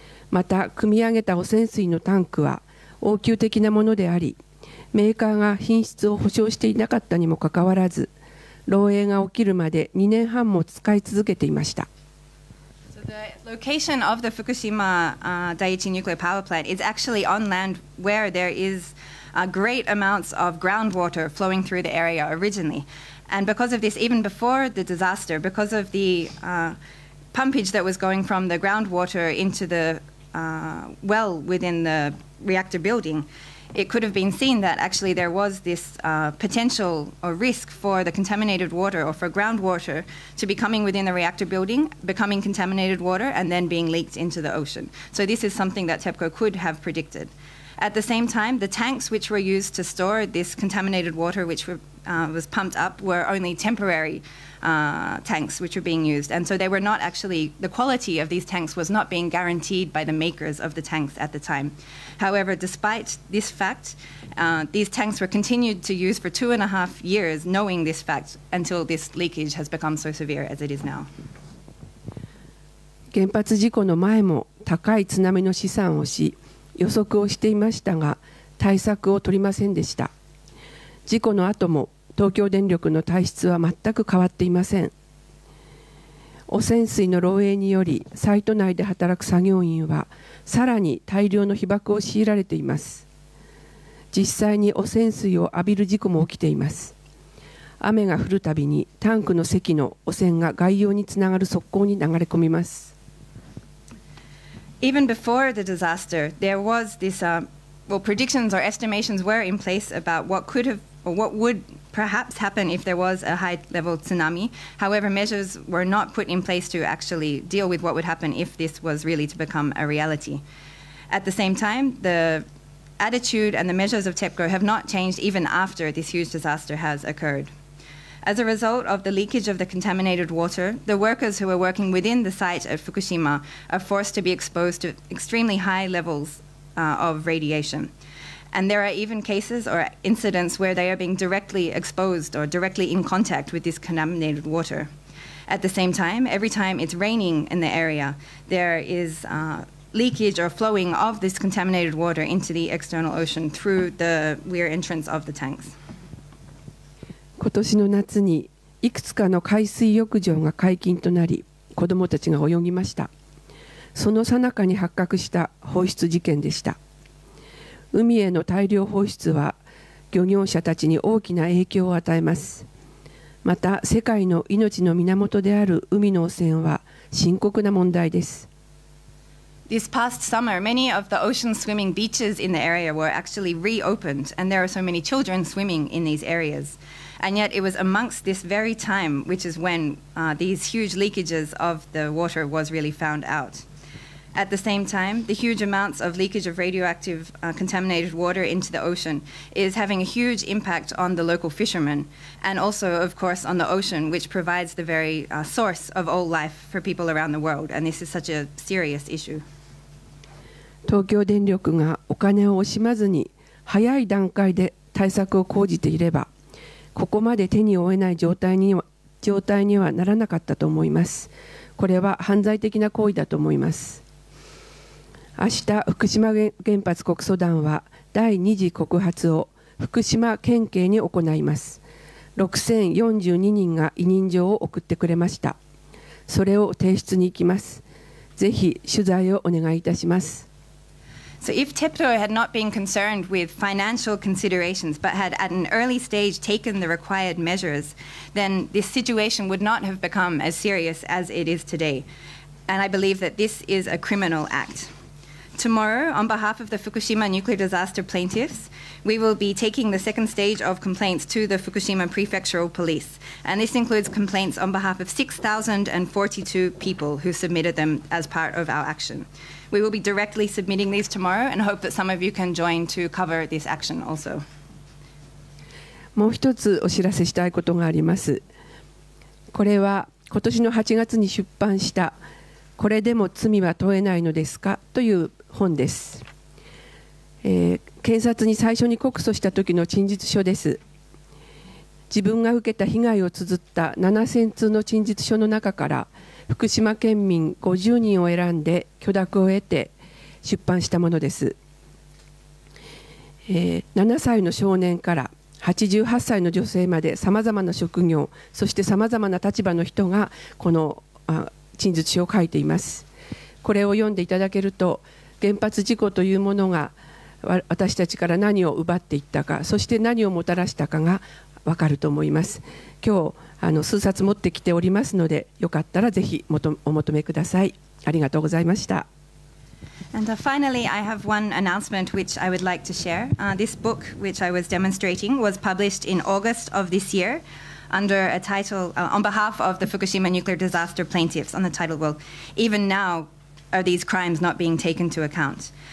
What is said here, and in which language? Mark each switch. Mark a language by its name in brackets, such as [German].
[Japanese] また、汲み上げた汚染水のタンクは応急的なものであり、メーカーが品質を保証していなかったにもかかわらず、漏洩が起きるまで2年半も使い続けていました。 [English] So the location of the Fukushima Daiichi nuclear power plant is actually on land where there is great amounts of groundwater flowing through the area originally. And because of this, even before the disaster, because of the pumpage that was going from the groundwater into the well within the reactor building, it could have been seen that actually there was this potential or risk for the contaminated water or for groundwater to be coming within the reactor building, becoming contaminated water, and then being leaked into the ocean. So this is something that TEPCO could have predicted. At the same time, the tanks which were used to store this contaminated water, which was pumped up, were only temporary tanks which were being used. And so they were not actually, the quality of these tanks was not being guaranteed by the makers of the tanks at the time. However, despite this fact, these tanks were continued to use for 2.5 years, knowing this fact, until this leakage has become so severe as it is now. [Japanese] 原発事故の前も高い津波の試算をし、予測をしていましたが、対策を取りませんでした。事故の後も東京電力の体質は全く変わっていません。汚染水の漏洩によりサイト内で働く作業員はさらに大量の被曝を強いられています。実際に汚染水を浴びる事故も起きています。雨が降るたびにタンクの積の汚染が外洋につながる側溝に流れ込みます。 [English] Even before the disaster, there was this predictions or estimations were in place about what could have or what would perhaps happen if there was a high-level tsunami. However, measures were not put in place to actually deal with what would happen if this was really to become a reality. At the same time, the attitude and the measures of TEPCO have not changed even after this huge disaster has occurred. As a result of the leakage of the contaminated water, the workers who are working within the site at Fukushima are forced to be exposed to extremely high levels of radiation. And there are even cases or incidents where they are being directly exposed or directly in contact with this contaminated water. At the same time, every time it's raining in the area, there is leakage or flowing of this contaminated water into the external ocean through the rear entrance of the tanks. [Japanese] 今年の夏にいくつかの海水浴場が解禁となり、子どもたちが泳ぎました。その最中に発覚した放出事件でした。海への大量放出は漁業者たちに大きな影響を与えます。また世界の命の源である海の汚染は深刻な問題です。 [English] This past summer, many of the ocean swimming beaches in the area were actually reopened, and there are so many children swimming in these areas. And yet it was amongst this very time, which is when these huge leakages of the water was really found out. At the same time, the huge amounts of leakage of radioactive contaminated water into the ocean is having a huge impact on the local fishermen, and also, of course, on the ocean, which provides the very source of all life for people around the world. And this is such a serious issue. [Japanese] 東京電力がお金を惜しまずに早い段階で対策を講じていれば、ここまで手に負えない状態にはならなかったと思います。これは犯罪的な行為だと思います。明日、福島原発告訴団は第2次告発を福島県警に行います。 6042人が委任状を送ってくれました。それを提出に行きます。ぜひ取材をお願いいたします。 [English] So if TEPCO had not been concerned with financial considerations, but had at an early stage taken the required measures, then this situation would not have become as serious as it is today. And I believe that this is a criminal act. Tomorrow, on behalf of the Fukushima nuclear disaster plaintiffs, we will be taking the second stage of complaints to the Fukushima prefectural police. And this includes complaints on behalf of 6,042 people who submitted them as part of our action. We will be directly submitting these tomorrow and hope that some of you can join to cover this action also. [Japanese] もう一つお知らせしたいことがあります。これは今年の8月に出版したこれでも罪は問えないのですかという本です。検察に最初に告訴した時の陳述書です。自分が受けた被害を綴った7000通の陳述書の中から福島県民50人を選んで許諾を得て出版したものです。 7歳の少年から88歳の女性までさまざまな職業、そしてさまざまな立場の人がこの陳述書を書いています。これを読んでいただけると、原発事故というものが私たちから何を奪っていったか、そして何をもたらしたかがわかると思います。今日数冊持ってきておりますので、よかったらぜひお求めください。ありがとうございました。 [English] And finally, I have one announcement which I would like to share. This book, which I was demonstrating, was published in August of this year under a title, on behalf of the Fukushima nuclear disaster plaintiffs, on the title, well, even now are these crimes not being taken into account.